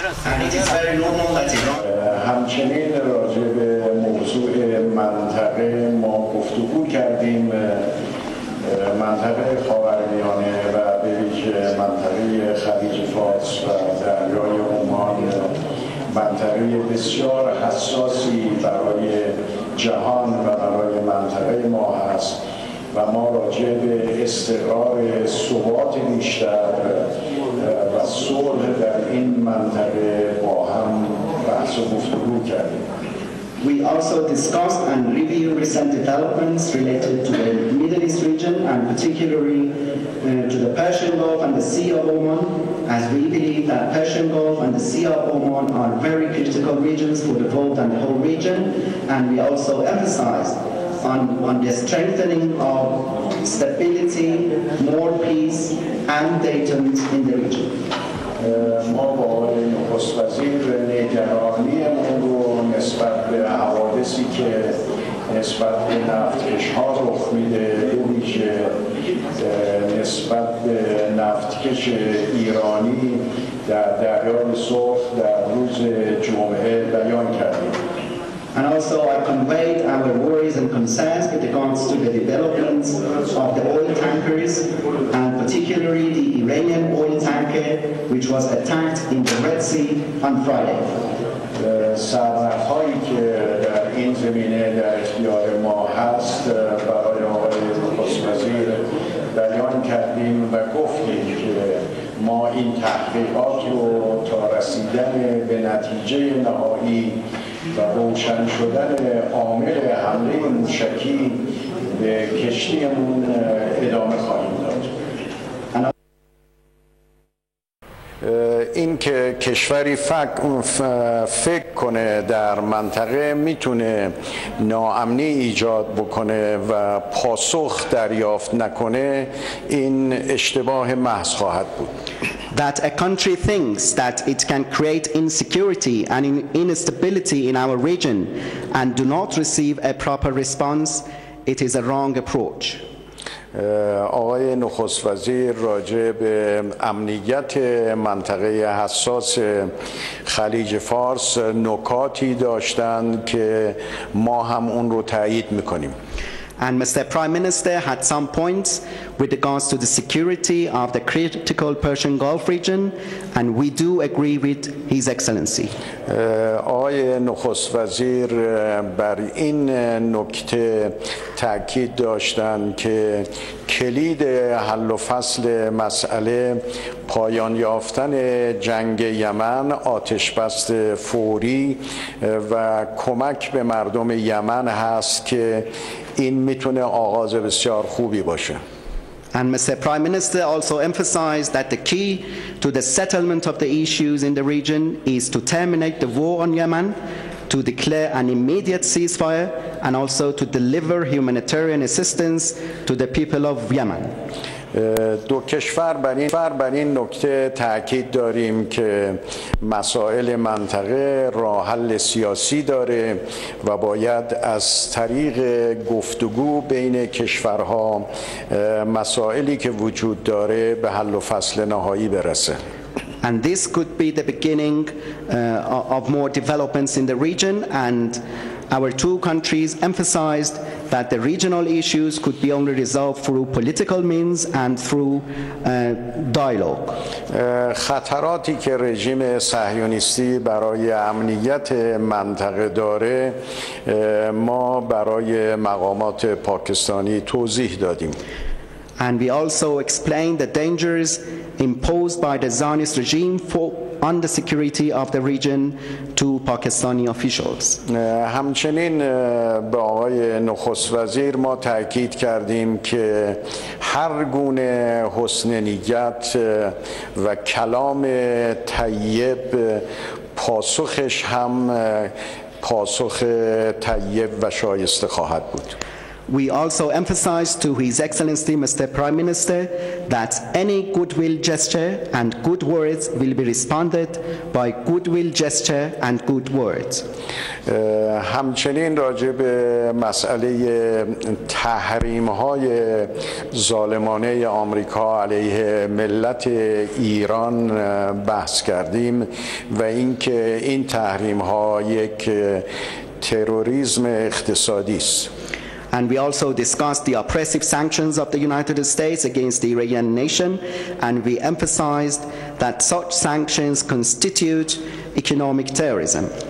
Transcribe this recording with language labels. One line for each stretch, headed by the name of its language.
English: And it is very normal that Iran
Persian: همچنین راجع به موضوع منطقه ما گفتگو کردیم. منطقه خاورمیانه و به ویژه منطقه خلیج فارس و دریای عمان منطقه بسیار حساسی برای جهان و برای منطقه ما هست و ما راجع به استقرار ثبات بیشتر و صلح در این منطقه با هم بحث و گفتگو کردیم.
English: We also discussed and reviewed recent developments related to the Middle East region and particularly to the Persian Gulf and the Sea of Oman, as we believe that Persian Gulf and the Sea of Oman are very critical regions for the world and the whole region, and we also emphasized on the strengthening of stability, more peace and data in the region.
Persian: ما با آقای نخست وزیر نگرانی‌مون رو نسبت به حوادثی که نسبت به نفتکش‌ها رخ میده به ویژه نسبت به نفتکش ایرانی در دریای سرخ در روز جمعه بیان کردیم.
English: And also I conveyed our worries and concerns with regards to the developments of the oil tankers and particularly the Iranian oil tanker which was attacked in the Red Sea on Friday.
Persian: سرنخ‌هایی که در این زمینه در اختیار ما هست برای آقای نخست وزیر بیان کردیم و گفتیم که ما این تحقیقات رو تا رسیدن به نتیجه نهایی و روشن شدن عامل حمله موشکی به کشتیمون ادامه خواهیم داد. این که کشوری فکر کنه در منطقه میتونه ناامنی ایجاد بکنه و پاسخ دریافت نکنه این اشتباه محض خواهد بود.
English: That a country thinks that it can create insecurity and instability in our region and do not receive a proper response, it is a wrong approach.
Persian: آقای نخست وزیر راجع به امنیت منطقه حساس خلیج فارس نکاتی داشتند که ما هم اون رو تایید میکنیم.
English: And Mr. Prime Minister had some points with regards to the security of the critical Persian Gulf region, and we do agree with His Excellency.
Persian: آقای نخست وزیر بر این نکته تاکید داشتند که کلید حل و فصل مسئله پایان یافتن جنگ یمن، آتشبس فوری و کمک به مردم یمن هست که این میتونه آغاز بسیار خوبی باشه.
English: And Mr. Prime Minister also emphasized that the key to the settlement of the issues in the region is to terminate the war on Yemen, to declare an immediate ceasefire, and also to deliver humanitarian assistance to the people of Yemen.
Persian: دو کشور بر این نکته تاکید داریم که مسائل منطقه راه حل سیاسی داره و باید از طریق گفتگو بین کشورها مسائلی که وجود داره به حل و فصل نهایی برسه.
English: And this could be the beginning of more developments in the region, and our two countries emphasized that the regional issues could be only resolved through political means and through dialogue.
Persian: خطراتی که رژیم صهیونیستی برای امنیت منطقه داره ما برای مقامات پاکستانی توضیح دادیم.
English: And we also explained the dangers imposed by the Zionist regime on the security of the region to Pakistani officials.
Persian: همچنین به آقای نخست وزیر ما تأکید کردیم که هر گونه حسن نیت و کلام طیب پاسخش هم پاسخ طیب و شایسته خواهد بود.
English: We also emphasized to His Excellency Mr. Prime Minister that any goodwill gesture and good words will be responded by goodwill gesture and good words.
Persian: همچنین راجع به مسئله تحریم‌های ظالمانه آمریکا علیه ملت ایران بحث کردیم و اینکه این تحریم‌ها یک تروریسم اقتصادی است.
English: And we also discussed the oppressive sanctions of the United States against the Iranian nation, and we emphasized that such sanctions constitute economic terrorism.